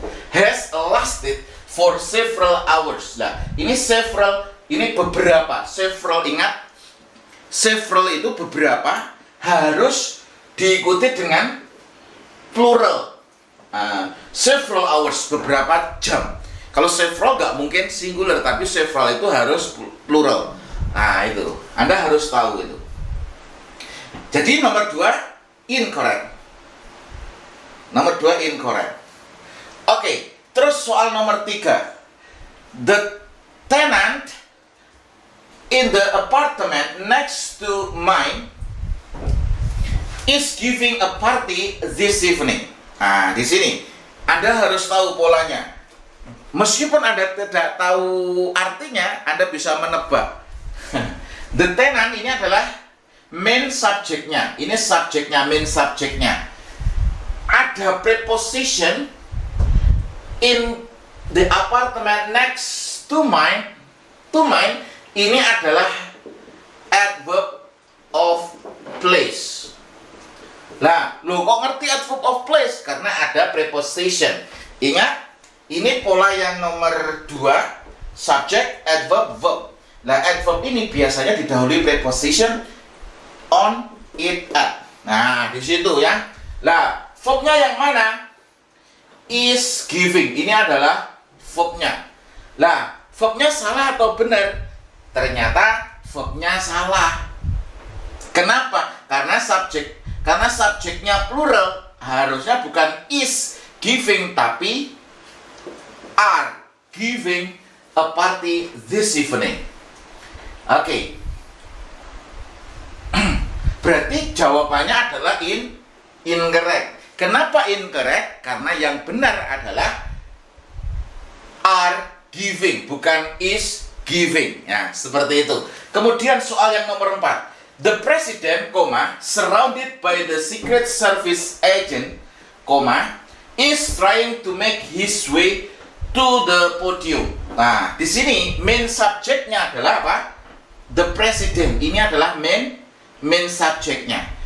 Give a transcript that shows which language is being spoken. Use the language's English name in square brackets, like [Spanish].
[English] Has lasted for several hours. [Indonesian] Lah, ini several, ini beberapa. Several, ingat, several itu beberapa, harus diikuti dengan plural. Several hours, beberapa jam. Kalau several nggak mungkin singular, tapi several itu harus plural. Nah, itu Anda harus tahu itu. Jadi nomor 2 incorrect. Nomor 2 incorrect. Oke, terus soal nomor 3. [English] The tenant in the apartment next to mine is giving a party this evening. [Indonesian] Nah, di sini Anda harus tahu polanya. Meskipun Anda tidak tahu artinya, Anda bisa menebak. The tenant ini adalah main subjeknya. Ini subjeknya, main subjeknya. Ada [English] preposition in the apartment next to mine. To mine [Indonesian] ini adalah adverb of place. Lah, lo kok ngerti adverb of place? Karena ada preposition. Ingat, ini pola yang nomor 2, subject, adverb, verb. Nah, adverb ini biasanya didahului preposition on, it, at. Nah, di situ ya. Lah, verbnya yang mana? [English] Is giving. [Indonesian] Ini adalah verbnya. Lah, verbnya salah atau benar? Ternyata verbnya salah. Kenapa? Karena subjeknya plural, harusnya bukan is giving, tapi [English] are giving a party this evening. [Indonesian] Oke. Berarti jawabannya adalah incorrect. Kenapa incorrect? Karena yang benar adalah are giving, bukan is giving. Ya, seperti itu. Kemudian soal yang nomor 4. [English] The president, surrounded by the secret service agent, is trying to make his way to the podium. [Indonesian] Nah, di sini main subjeknya adalah apa? the president, ini adalah main subjeknya.